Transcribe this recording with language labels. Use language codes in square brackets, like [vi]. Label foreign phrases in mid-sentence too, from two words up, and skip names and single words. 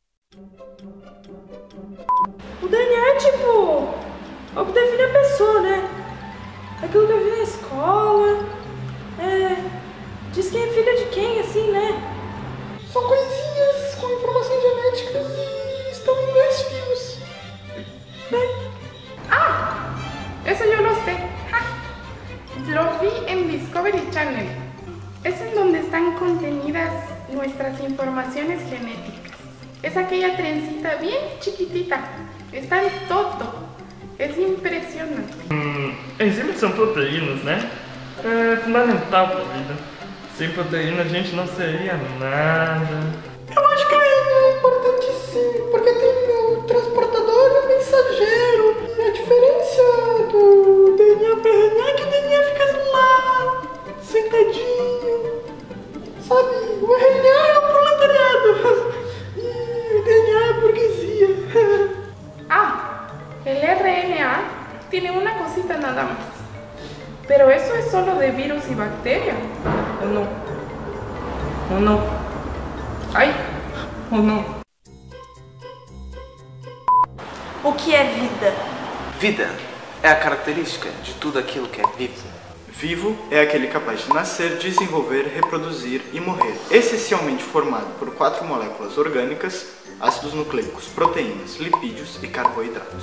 [pt] O DNA é tipo o que define a pessoa, né? Aquilo que eu vi na escola. Diz quem é filha de quem, assim, né? São coisinhas com informações genéticas e estão em 2 fios. [es] Eso yo lo sé. Lo vi en Discovery Channel. Es en donde están contenidas nuestras informaciones genéticas. Es aquella trencita bien chiquitita. Está en todo. Es impressionante. [pt] Enzimas são proteínas, né? É fundamental para a vida. Sem proteína a gente não seria nada. Eu acho que é importante sim, porque tem o transportador e o mensageiro. E a diferença do DNA para RNA é que o DNA fica lá, sentadinho. Sabe, o RNA é o proletariado e o DNA é a burguesia. [es] El RNA tiene una cosita nada más. Pero eso es solo de virus y bacterias. ¿O no? ¿O no? Ay, ¿o no? [pt] O que é vida? Vida é a característica de tudo aquilo que é vivo. Vivo é aquele capaz de nascer, desenvolver, reproduzir e morrer, essencialmente formado por 4 moléculas orgânicas, ácidos nucleicos, proteínas, lipídios e carboidratos.